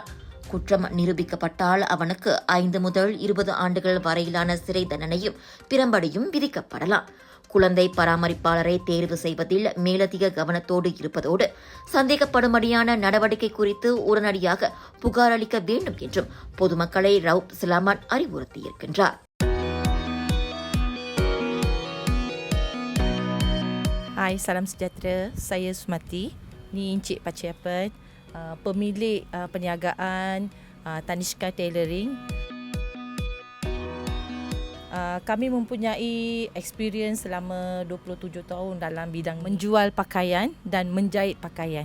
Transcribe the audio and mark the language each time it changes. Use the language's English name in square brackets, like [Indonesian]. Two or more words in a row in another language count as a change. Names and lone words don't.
[Tamil] குற்றம் நிரூபிக்கப்பட்டால் அவனுக்கு 5 முதல் 20 ஆண்டுகள் வரையிலான சிறை தண்டனையும் பிரம்படியும் விதிக்கப்படலாம். குழந்தை பராமரிப்பாளரை தேர்வு செய்வதில் மேலதிக கவனத்தோடு இருப்பதோடு சந்தேகப்படும்படியான நடவடிக்கை குறித்து உடனடியாக புகார் அளிக்க வேண்டும் என்றும் பொதுமக்களை ரவுப் சலாமட் அறிவுறுத்தியிருக்கின்றார். [Malay] Hai, salam sejahtera. Saya Sumati. Ni Encik Paciapan, pemilik perniagaan Tanishka Tailoring. Kami mempunyai experience selama 27 tahun dalam bidang menjual pakaian dan menjahit pakaian.